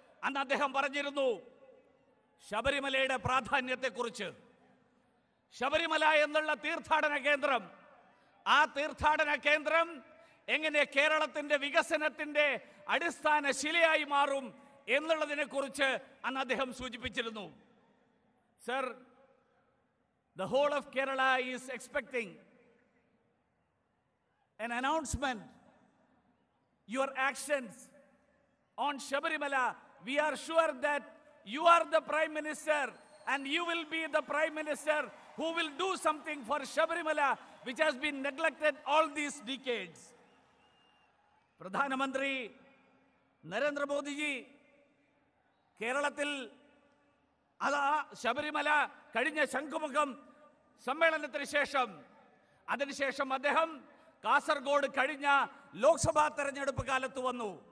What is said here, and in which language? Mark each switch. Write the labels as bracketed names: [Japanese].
[Malayalam] അന്ന് അദ്ദേഹം പറഞ്ഞിരുന്നു ശബരിമലയുടെ പ്രാധാന്യത്തെക്കുറിച്ച്. ശബരിമല എന്നുള്ള തീർത്ഥാടന കേന്ദ്രം, ആ തീർത്ഥാടന കേന്ദ്രം എങ്ങനെ കേരളത്തിന്റെ വികസനത്തിന്റെ അടിസ്ഥാന ശിലയായി മാറും എന്നുള്ളതിനെ കുറിച്ച് അന്ന് അദ്ദേഹം സൂചിപ്പിച്ചിരുന്നു. [English] Sir, the whole of Kerala is expecting an announcement. Your actions on Shabarimala, we are sure that you are the Prime Minister and you will be the Prime Minister who will do something for Shabarimala, which has been neglected all these decades. [Malayalam] പ്രധാനമന്ത്രി നരേന്ദ്രമോദിജി കേരളത്തിൽ ശബരിമല കഴിഞ്ഞ ശംഖുമുഖം സമ്മേളനത്തിന് ശേഷം, അതിനുശേഷം അദ്ദേഹം കാസർഗോഡ് കഴിഞ്ഞ ലോക്സഭാ തെരഞ്ഞെടുപ്പ് കാലത്ത് വന്നു.